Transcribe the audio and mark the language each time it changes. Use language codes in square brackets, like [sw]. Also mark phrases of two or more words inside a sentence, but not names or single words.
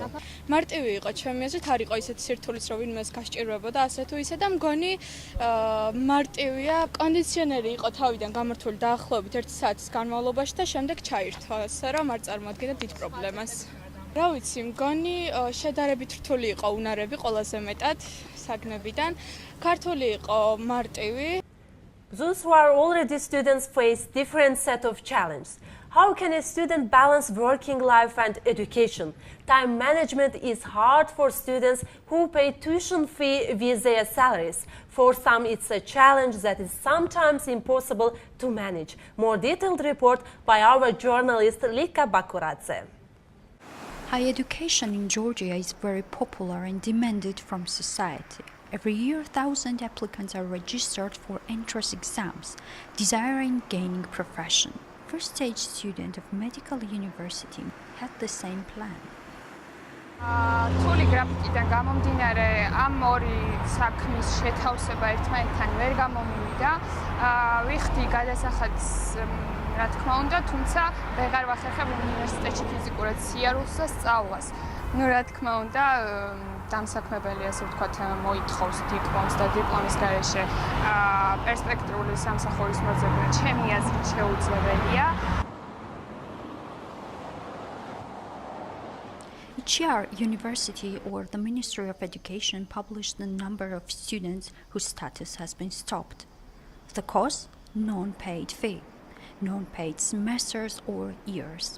[ka] მარტივი იყო ჩემი აზრით, არ იყო ისეთი სირთულიც, რომ ვინმეს გასჭირვებოდა ასე თუ ისე და მგონი მარტივია. კონდიციონერი იყო თავიდან გამართული დაახლოებით 1 საათის განმავლობაში და შემდეგ ჩაირთვა, ასე რომ არ წარმოადგენდა დიდ პრობლემას. რა ვიცი, მგონი შედარებით რთული იყო უნარები ყველაზე მეტად საგნებიდან. ქართული იყო მარტივი. [en] Those who are already students face different set of challenges. How can a student balance working life and education? Time management is hard for students who pay tuition fee with their salaries. For some, it's a challenge that is sometimes impossible to manage. More detailed report by our journalist Lika Bakuradze. Higher education in Georgia is very popular and demanded from society. Every year, thousands of applicants are registered for entrance exams, desiring gaining profession. First-stage student of medical university had the same plan. [ka] თული გრაფიკიდან გამომდინარე ამ ორი საქმის შეთავსება ერთმანეთთან ვერ გამომივიდა. ვიხდი გადასახადს, რა თქმა უნდა, თუმცა ვეღარ ვახერხებ უნივერსიტეტში ფიზიკურად სიარულს და სწავლას. რა თქმა უნდა, დამსაქმებელი, ასე ვთქვათ, მოითხოვს დიპლომს და დიპლომის გარეშე პერსპექტიული სამსახურის მოძებნა ჩემი აზრით შეუძლებელია. [en] Each year, university or the Ministry of Education publish the number of students whose status has been stopped. The cause? Non-paid fee, non-paid semesters or years.